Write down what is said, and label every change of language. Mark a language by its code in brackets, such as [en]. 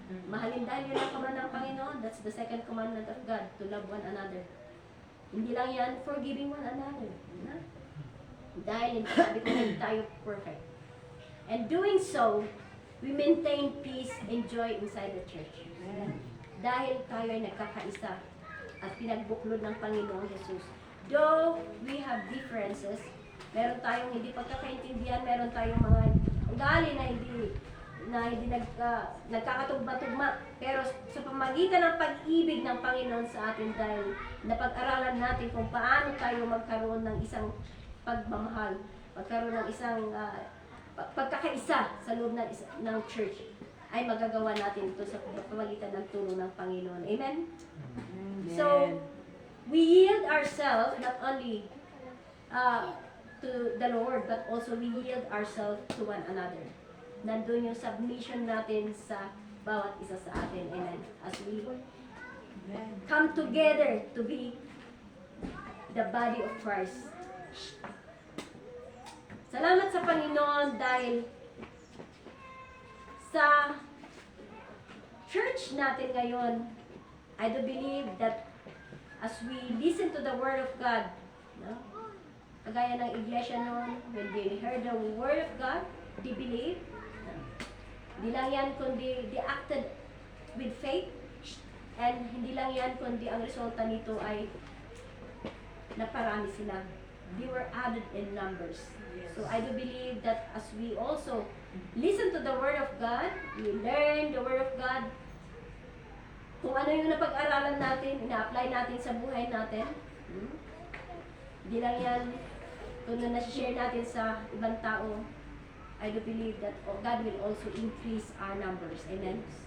[tl] Mahalin dahil yun ang command ng Panginoon. [en] That's the second commandment of God, to love one another. [tl] Hindi lang yan, [en] forgiving one another. [tl] Diba? Dahil sabi ko, hindi tayo [en] perfect. And doing so, we maintain peace and joy inside the church. [tl] Dahil tayo ay nagkakaisa at pinagbuklod ng Panginoong Jesus. [en] Though we have differences, [tl] meron tayong hindi pagkakaintindihan, meron tayong mga ugali na hindi nagkakatugma-tugma. Pero sa pamagitan ng pag-ibig ng Panginoon sa atin, dahil napag-aralan natin kung paano tayo magkaroon ng isang pagmamahal, magkaroon ng isang pagkakaisa sa loob ng church, ay magagawa natin ito sa pamagitan ng tulong ng Panginoon. Amen? [en] So, we yield ourselves not only to the Lord, but also we yield ourselves to one another. [tl] Nandun yung submission natin sa bawat isa sa atin. Amen? [en] As we come together to be the body of Christ. [tl] Salamat sa Panginoon dahil sa church natin ngayon, [en] I do believe that as we listen to the Word of God, no? [tl] Kagaya ng iglesia noon, [en] when they heard the Word of God, they believed. No? [tl] Di lang yan, kundi [en] they acted with faith. [tl] And hindi lang yan, kundi ang resulta nito ay naparami sila. [en] They were added in numbers. So I do believe that as we also listen to the Word of God, we learn the Word of God, [tl] kung ano yung napag-aralan natin, ina-apply natin sa buhay natin, hindi lang yan, kung ano na-share natin sa ibang tao, [en] I do believe that God will also increase our numbers. Amen?